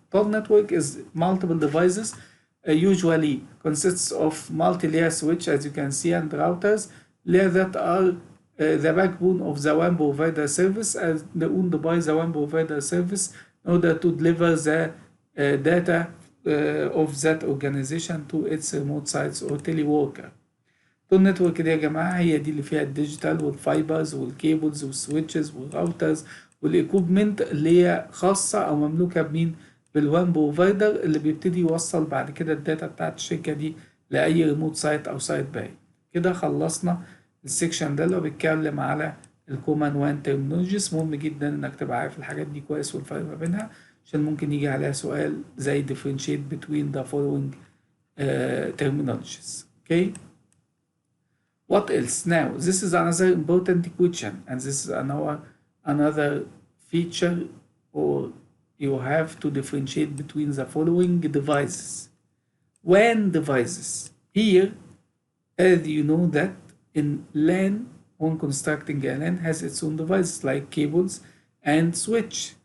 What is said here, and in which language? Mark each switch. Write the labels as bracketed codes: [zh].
[en] Toll network is multiple devices, usually consists of multi-layer switch, as you can see, and routers, layer that are the backbone of the WAN provider service and owned by the WAN provider service in order to deliver the data of that organization to its remote sites or teleworker. [ar] التول نتورك دي يا جماعة هي دي اللي فيها الديجيتال والفايبرز والكيبلز والسويتشز والراوترز والايكوبمنت اللي هي خاصة أو مملوكة بمين؟ بالوان بروفايدر اللي بيبتدي يوصل بعد كده الداتا بتاعت الشركة دي لأي ريموت سايت أو سايت باقي. كده خلصنا السكشن ده اللي هو بيتكلم على الكومان وان ترمينولوجيز. مهم جدا إنك تبقى عارف الحاجات دي كويس والفرق ما بينها عشان ممكن يجي عليها سؤال زي [en] differentiate between the following terminologies. Okay. What else? Now, this is another important question, and this is another feature, or you have to differentiate between the following devices. WAN devices. Here, as you know that in LAN, when constructing a LAN has its own devices like cables and switch.